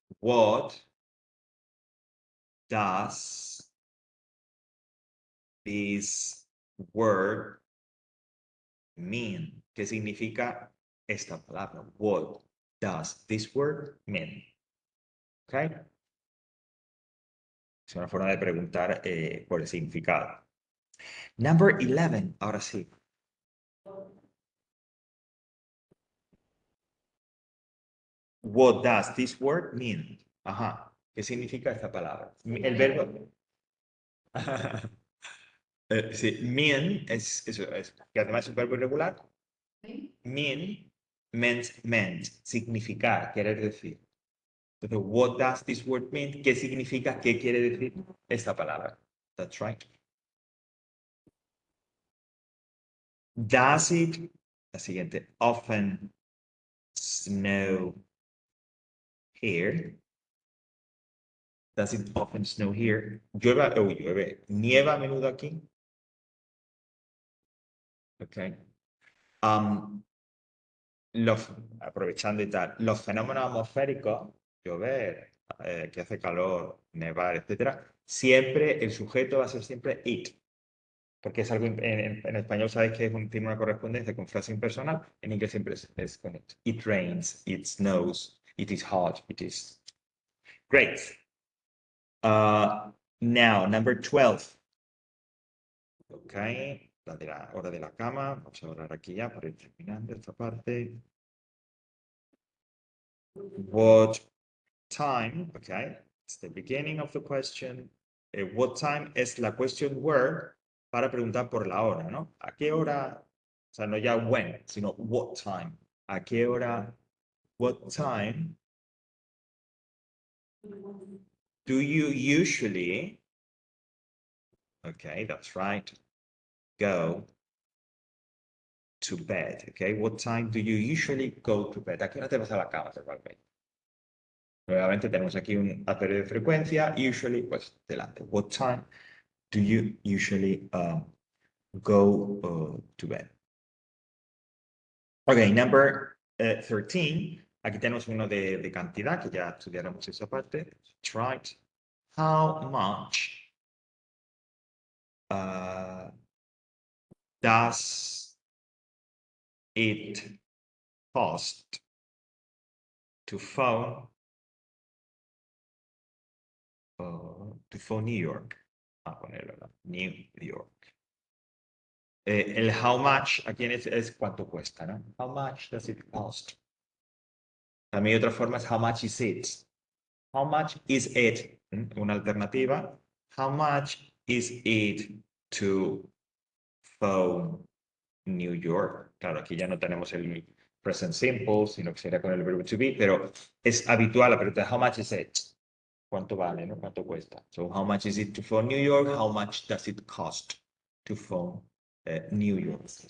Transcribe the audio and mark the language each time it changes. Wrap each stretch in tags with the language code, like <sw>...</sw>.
<en>What does this word mean?</en> <es>¿Qué significa esta palabra?</es> <en>What does this word mean?</en> <es>¿Ok? Es una forma de preguntar por el significado.</es> <en>Number 11,</en> <es>ahora sí.</es> <en>What does this word mean? Ajá.</en> <es>¿Qué significa esta palabra? El verbo. Sí, mean que además es un verbo irregular. Mean, meant, significar, querer decir. Entonces,</es> <en>what does this word mean?</en> <es>¿Qué significa? ¿Qué quiere decir esta palabra?</es> <en>That's right. Does it,</en> <es>la siguiente,</es> <en>often snow here? Does it often snow here?</en> <es>Llueve, nieva a menudo aquí. Okay. Aprovechando y tal, los fenómenos atmosféricos, llover, que hace calor, nevar, etcétera, siempre el sujeto va a ser siempre it. porque es algo en español sabes que tiene una correspondencia con frase impersonal, en inglés siempre es con it.</es> <en>It rains, it snows, it is hot, it is. Great. Now, number 12.</en> <es>Ok, la de la hora de la cama. Vamos a borrar aquí ya para ir terminando esta parte.</es> <en>What time? Okay, it's the beginning of the question.</en> <es>What time es la question word para preguntar por la hora, ¿no? ¿A qué hora? O sea, no ya when, sino what time. ¿A qué hora?</es> <en>What time do you usually? Okay, that's right. Go to bed. Okay, what time do you usually go to bed?</en> <es>¿A qué hora te vas a la cama normalmente? Nuevamente tenemos aquí un adverbio de frecuencia, usually, pues delante.</es> <en>What time do you usually go to bed? Ok, number 13.</en> <es>Aquí tenemos uno de cantidad, que ya estudiaremos esa parte.</es> <en>That's right. How much does it cost to phone New York?</en> <es>A ponerlo, ¿no? New York. El how much aquí es cuánto cuesta, ¿no?</es> <en>How much does it cost?</en> <es>También otra forma es</es> <en>how much is it? How much is it?</en> <es>Una alternativa.</es> <en>How much is it to phone New York?</en> <es>Claro, aquí ya no tenemos el present simple, sino que sería con el verbo to be, pero es habitual la pregunta,</es> <en>how much is it?</en> <es>¿Cuánto vale, no? ¿Cuánto cuesta?</es> <en>So, how much is it to phone New York? How much does it cost to phone New York?</en>